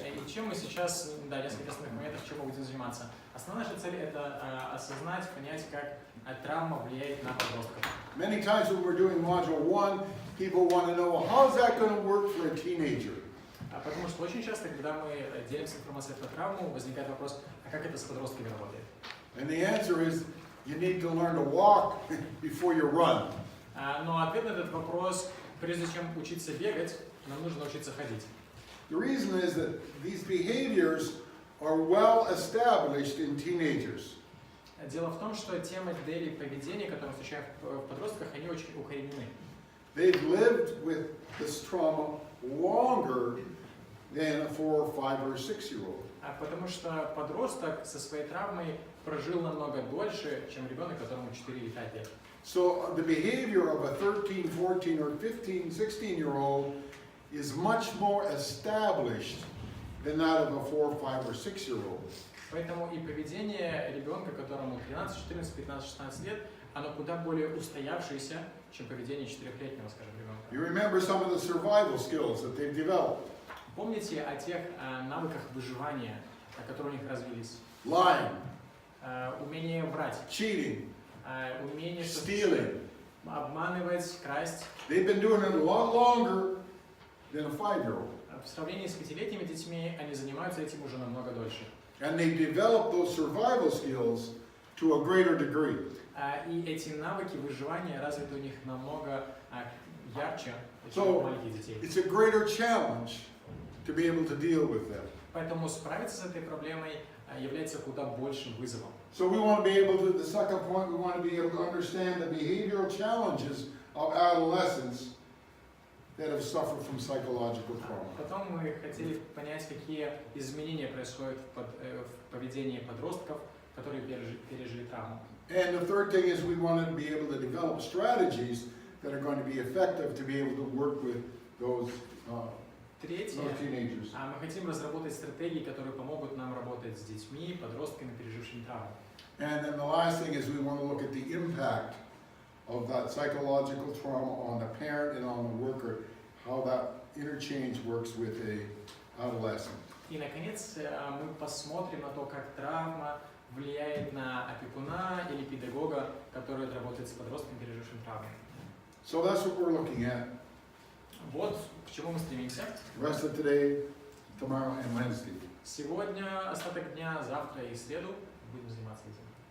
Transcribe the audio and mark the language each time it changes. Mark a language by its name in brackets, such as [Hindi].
[Russian] И чем мы сейчас, да, несколько основных моментов, чем мы будем заниматься. Основная наша цель – это осознать, понять, как травма влияет на подростков. [English] Many times when we're doing Module 1, people want to know, well, how is that going to work for a teenager? [Russian] Потому что очень часто, когда мы делимся информацией про травму, возникает вопрос, а как это с подростками работает? [English] And the answer is, you need to learn to walk before you run. [Russian] Но ответ на этот вопрос, прежде чем учиться бегать, нам нужно учиться ходить. [English] The reason is that these behaviors are well established in teenagers. [Russian] Дело в том, что те модели поведения, которые мы встречаем в подростках, они очень укоренены. [English] They've lived with this trauma longer than a 4, 5, or 6-year-old. [Russian] Потому что подросток со своей травмой прожил намного дольше, чем ребенок, которому 4 или 5 лет. [English] So the behavior of a 13, 14, or 15, 16-year-old is much more established than that of a 4, 5, or 6-year-old. [Russian] Поэтому и поведение ребенка, которому 13, 14, 15, 16 лет, оно куда более устоявшееся, чем поведение 4-летнего, скажем, ребенка. [English] You remember some of the survival skills that they've developed. [Russian] Помните о тех навыках выживания, которые у них развились? [English] Lying, [Russian] Умение врать, [English] cheating, [Russian] умение [English] stealing. [Russian] обманывать, красть. [English] They've been doing it a lot longer than a 5-year-old. [Russian] В сравнении с 5-летними детьми они занимаются этим уже намного дольше. [English] And they've developed those survival skills to a greater degree. [Russian] И эти навыки выживания развиты у них намного ярче, чем [English] So, [Russian] у маленьких детей. [English] it's a greater challenge to be able to deal with them. [Russian] Поэтому справиться с этой проблемой является куда большим вызовом. [English] So we want to be able to, the second point, we want to be able to understand the behavioral challenges of adolescents that have suffered from psychological trauma. [Russian] Потом мы хотели понять, какие изменения происходят в поведении подростков, которые пережили травму. [English] And the third thing is we want to be able to develop strategies that are going to be effective to be able to work with those [Russian] третье, [English] no teenagers. [Russian] мы хотим разработать стратегии, которые помогут нам работать с детьми, подростками, пережившими травму. [English] And then the last thing is we want to look at the impact of that psychological trauma on the parent and on the worker, how that interchange works with a adolescent. [Russian] И, наконец, мы посмотрим на то, как травма влияет на опекуна или педагога, который работает с подростком, пережившим травму. [English] So that's what we're looking at. [Russian] Вот к чему мы стремимся. [English] Rest of today, tomorrow, and Wednesday. [Russian] Сегодня остаток дня, завтра и среду будем заниматься этим.